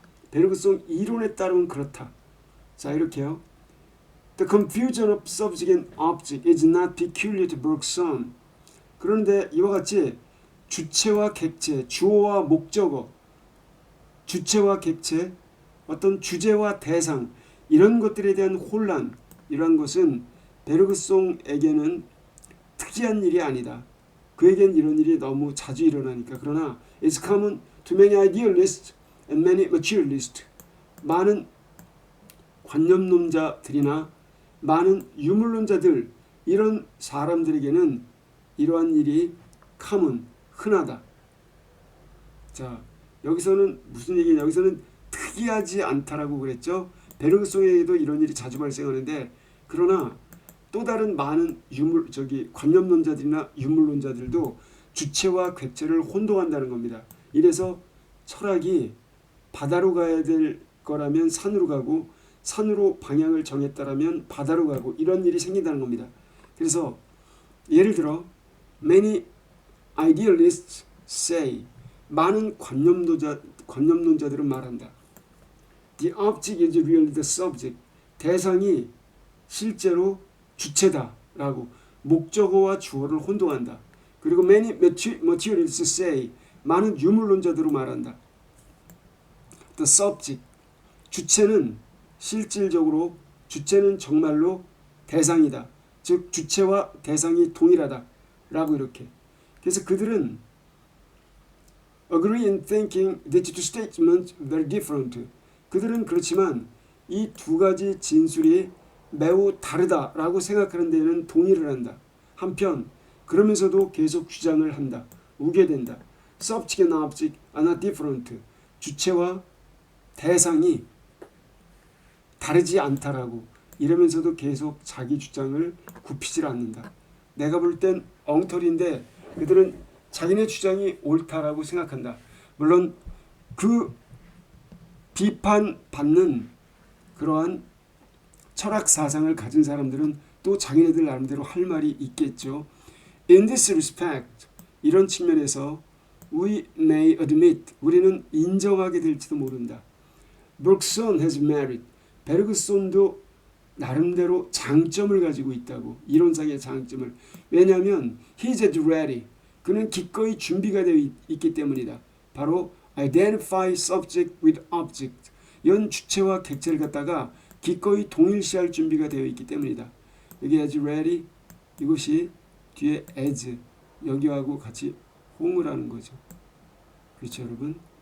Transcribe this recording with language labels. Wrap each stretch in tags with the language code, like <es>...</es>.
<ko>베르그송 이론에 따르면 그렇다. 자, 이렇게요.</ko> <en>The confusion of subject and object is not peculiar to Bergson.</en> <ko>그런데 이와 같이 주체와 객체, 주어와 목적어, 주체와 객체, 어떤 주제와 대상, 이런 것들에 대한 혼란, 이러한 것은 베르그송에게는 특이한 일이 아니다. 그에겐 이런 일이 너무 자주 일어나니까. 그러나</ko> <en>it's common to many idealists and many materialists.</en> <ko>많은 관념론자들이나 많은 유물론자들, 이런 사람들에게는 이러한 일이 common, 흔하다. 자, 여기서는 무슨 얘기냐? 여기서는 특이하지 않다라고 그랬죠. 베르그송에게도 이런 일이 자주 발생하는데, 그러나 또 다른 많은 관념론자들이나 유물론자들도 주체와 객체를 혼동한다는 겁니다. 이래서 철학이 바다로 가야 될 거라면 산으로 가고, 산으로 방향을 정했다라면 바다로 가고, 이런 일이 생긴다는 겁니다. 그래서 예를 들어</ko> <en>many idealists say,</en> <ko>많은 관념론자들은 말한다.</ko> <en>The object is really the subject.</en> <ko>대상이 실제로 주체다라고 목적어와 주어를 혼동한다. 그리고</ko> <en>many materialists say,</en> <ko>많은 유물론자들은 말한다.</ko> <en>The subject,</en> <ko>주체는 실질적으로 주체는 정말로 대상이다. 즉 주체와 대상이 동일하다 라고 이렇게. 그래서 그들은</ko> <en>agree in thinking that the two statements very different.</en> <ko>그들은 그렇지만 이 두 가지 진술이 매우 다르다라고 생각하는 데에는 동의를 한다. 한편 그러면서도 계속 주장을 한다. 우겨댄다.</ko> <en>Subject and object are not different.</en> <ko>주체와 대상이 다르지 않다라고 이러면서도 계속 자기 주장을 굽히질 않는다. 내가 볼 땐 엉터리인데 그들은 자기네 주장이 옳다라고 생각한다. 물론 그 비판받는 그러한 철학 사상을 가진 사람들은 또 자기네들 나름대로 할 말이 있겠죠.</ko> <en>In this respect,</en> <ko>이런 측면에서</ko> <en>we may admit,</en> <ko>우리는 인정하게 될지도 모른다.</ko> <en>Bergson has merit.</en> <ko>베르그손도 나름대로 장점을 가지고 있다고. 이론상의 장점을. 왜냐하면</ko> <en>he's at ready.</en> <ko>그는 기꺼이 준비가 되어 있기 때문이다. 바로</ko> <en>identify subject with object.</en> <ko>연 주체와 객체를 갖다가 기꺼이 동일시할 준비가 되어 있기 때문이다. 여기</ko> <en>as ready,</en> <ko>이것이 뒤에 as, 여기하고 같이 호응을 하는 거죠. 그렇죠, 여러분?</ko>